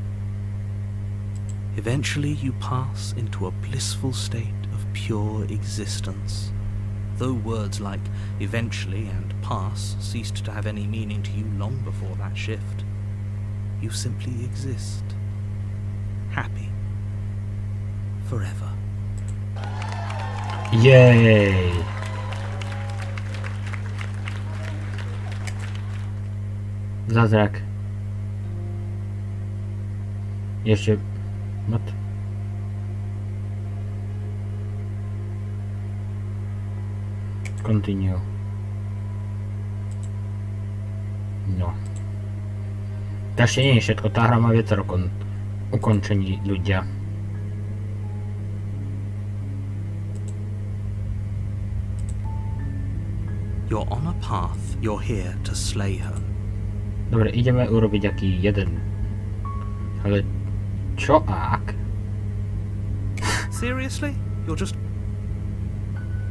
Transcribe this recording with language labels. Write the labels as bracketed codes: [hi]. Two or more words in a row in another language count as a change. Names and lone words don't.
[en] Eventually you pass into a blissful state of pure existence. Though words like eventually and pass ceased to have any meaning to you long before that shift, you simply exist. Happy. Forever. [sk] Jej. Zázrak. Ešte... [en] What? Continue. No. [sk] To ešte nie je všetko, tá hra má viacero ukončení, ľudia. [en] You're on a path. You're here to slay her. [sk] Dobre, ideme urobiť aký jeden. Ale čo ak? [en] Seriously? You're just...